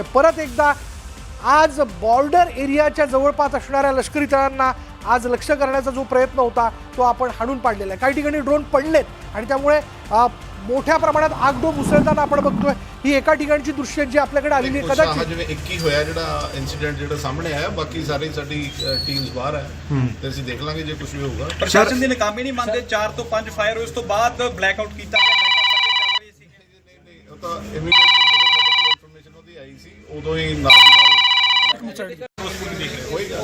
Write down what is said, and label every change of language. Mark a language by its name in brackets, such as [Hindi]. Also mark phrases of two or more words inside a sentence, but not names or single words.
[Marathi] परत एकदा आज [English] border areaच्या [Marathi] जवळपास असणाऱ्या लष्करी तळांना आज लक्ष करण्याचा जो प्रयत्न होता तो आपण हाणून पाडलेला आहे. काही ठिकाणी ड्रोन पडलेत आणि त्यामुळे मोठ्या प्रमाणात आगडोंब उसळताना आपण बघतोय. ही एका ठिकाणची दृश्य जी आपल्याकडे आलेली आहे. कदाचित [Punjabi] ਜਿਵੇਂ 21 ਹੋਇਆ ਜਿਹੜਾ ਇਨਸੀਡੈਂਟ ਜਿਹੜਾ ਸਾਹਮਣੇ ਆਇਆ, ਬਾਕੀ ਸਾਰੀ ਸਾਡੀ ਟੀਮਸ ਬਾਹਰ ਹੈ ਤੇ ਅਸੀਂ ਦੇਖ ਲਾਂਗੇ ਜੇ ਕੁਝ ਵੀ ਹੋਊਗਾ. ਪ੍ਰਸ਼ਾਸਨ ਦੀ ਨਾਕਾਮੀ ਨਹੀਂ ਮੰਨਦੇ, 4 ਤੋਂ 5 ਫਾਇਰ ਹੋਏ, ਉਸ ਤੋਂ ਬਾਅਦ [English] black out [Punjabi] ਕੀਤਾ ਗਿਆ, ਲਾਈਟਾਂ ਚੱਲ ਰਹੀ ਸੀ. ਨਹੀਂ ਉਹ ਤਾਂ ਇਮੀਡੀਏਟਲੀ ਜਦੋਂ ਸਾਡੇ ਕੋਲ ਇਨਫੋਰਮੇਸ਼ਨ ਉਹਦੀ ਆਈ ਸੀ ਉਦੋਂ ਹੀ ਨਾਲ ਦੀ ਨਾਲ ਹੋਏਗਾ.